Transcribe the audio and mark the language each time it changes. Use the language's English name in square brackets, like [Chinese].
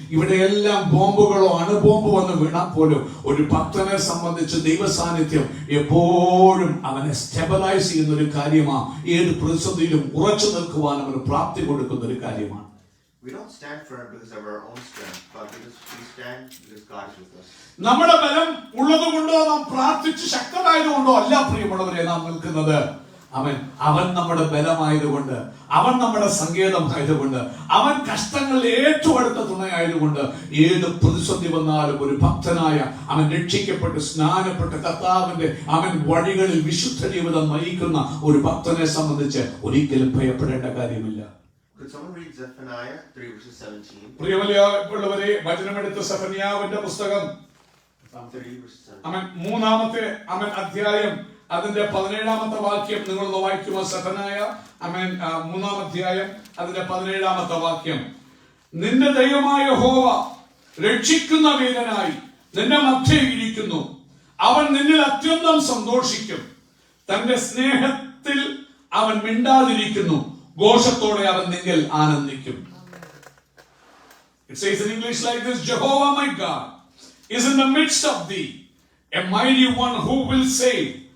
[Malayalam] ഇവിടെയെല്ലാം ബോംബുകളോ അണുബോംബ് വന്ന് വീണാൽ പോലും ഒരു ഭക്തനെ സംബന്ധിച്ച് ദൈവ സാന്നിധ്യം എപ്പോഴും അവനെ സ്റ്റെബിലൈസ് ചെയ്യുന്ന ഒരു കാര്യമാണ്. ഏത് പ്രതിസന്ധിയിലും ഉറച്ചു നിൽക്കുവാൻ അവന് പ്രാപ്തി കൊടുക്കുന്ന ഒരു കാര്യമാണ്. [English] We don't stand firm because of our own strength, but because we stand because God is with us. [Malayalam] നമ്മുടെ ബലം ഉള്ളതുകൊണ്ടോ നാം പ്രാർത്ഥിച്ച് ശക്തമായതുകൊണ്ടോ അല്ല പ്രിയമുള്ളവരെ നാം നിൽക്കുന്നത്. അവൻ നമ്മുടെ ബലമായതുകൊണ്ട്, അവൻ നമ്മുടെ സങ്കേതമായതുകൊണ്ട്, അവൻ കഷ്ടങ്ങളിൽ ഏറ്റവും അടുത്ത തുണയായതുകൊണ്ട് ഏത് പ്രതിസന്ധി വന്നാലും ഒരു ഭക്തനായ അവൻ രക്ഷിക്കപ്പെട്ട് സ്നാനപ്പെട്ട് കർത്താവിന്റെ അവൻ വഴികളിൽ വിശുദ്ധ ജീവിതം നയിക്കുന്ന ഒരു ഭക്തനെ സംബന്ധിച്ച് ഒരിക്കലും ഭയപ്പെടേണ്ട കാര്യമില്ല. [English] Could someone read Zephaniah 3 verses 17? [Malayalam] പ്രിയമുള്ളവരെ, വചനമെടുത്ത സെഫന്യാവിന്റെ പുസ്തകം [English] 3 verses 17. [Malayalam] അവൻ 3-ാമത്തെ അധ്യായം അതിന്റെ 17-ാമത്തെ വാക്യം നിങ്ങളൊന്ന് വായിക്കുമോ? സെഫന്യായ 3-ാം അധ്യായം അതിന്റെ 17-ാമത്തെ വാക്യം. നിന്റെ ദൈവമായ യഹോവ രക്ഷിക്കുന്ന വീരനായി നിന്റെ മധ്യേ ഇരിക്കുന്നു, അവൻ നിന്നിൽ അത്യന്തം സന്തോഷിക്കും, തന്റെ സ്നേഹത്തിൽ അവൻ മിണ്ടാതിരിക്കുന്നു, ഘോഷത്തോടെ അവൻ നിങ്ങൾ ആനന്ദിക്കും. [English] It says in English like this, Jehovah my God is in the midst of thee, a mighty one who will save.